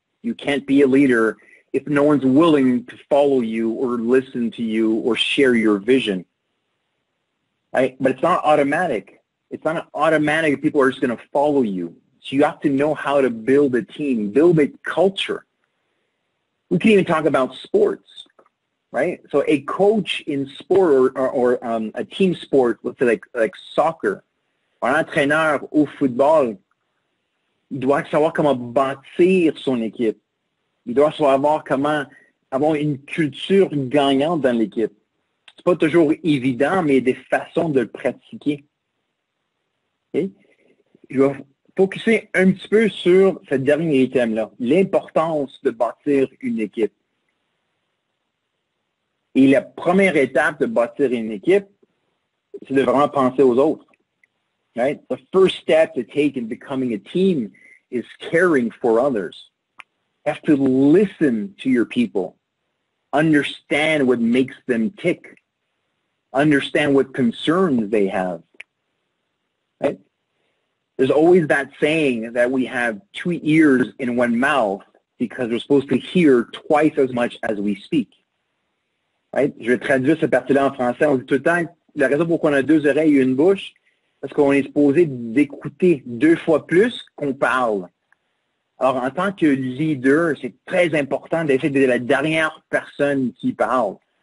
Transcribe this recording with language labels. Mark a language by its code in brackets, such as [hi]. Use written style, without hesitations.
[en] You can't be a leader if no one's willing to follow you or listen to you or share your vision. Right? But it's not automatic. It's not automatic people are just going to follow you. So you have to know how to build a team, build a culture. We can even talk about sports, right? So a coach in sport or a team sport, let's say like soccer, [fr] un entraîneur au football, il doit savoir comment bâtir son équipe. Il doit savoir comment avoir une culture gagnante dans l'équipe. C'est pas toujours évident, mais il y a des façons de le pratiquer. Okay? Je vais focuser un petit peu sur ce dernier item-là, l'importance de bâtir une équipe. Et la première étape de bâtir une équipe, c'est de vraiment penser aux autres. [en] Right? The first step to take in becoming a team is caring for others. You have to listen to your people, understand what makes them tick, understand what concerns they have. Right? There's always that saying that we have two ears in one mouth because we're supposed to hear twice as much as we speak. Right? [fr] Je vais traduire cette partie-là en français. On dit tout le temps, la raison pour laquelle on a deux oreilles et une bouche, parce qu'on est supposé d'écouter 2 fois plus qu'on parle. Alors, en tant que leader, c'est très important d'essayer d'être la dernière personne qui parle.